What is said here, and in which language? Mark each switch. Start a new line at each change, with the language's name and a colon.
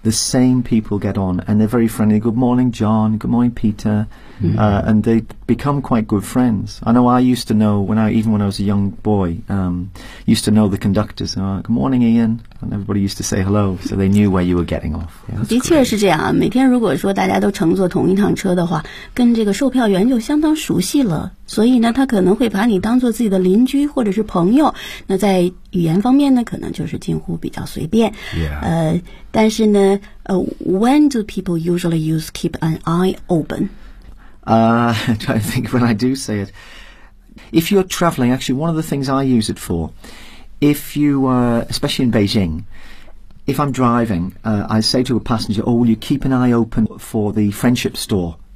English: The same people get on, and they're very friendly. Good morning, John. Good morning, Peter. Mm-hmm. And they become quite good friends. I know I used to know, when I was a young boy, used to know the conductors. Good morning, Ian. And everybody used to say hello, so they knew where you were getting off. Yeah,
Chinese: 的确是这样啊。每天如果说大家都乘坐同一趟车的话，跟这个售票员就相当熟悉了。所以呢，他可能会把你当做自己的邻居或者是朋友。那在语言方面呢，可能就是近乎比较随便。
English: Yeah.
Chinese: 但是呢，
English: when do people usually use keep an eye open? I'm trying to think when I do say it. If you're traveling, actually, one of the things I use it for, if you are, especially in Beijing, if I'm driving, I say to a passenger, oh, will you keep an eye open for the friendship store?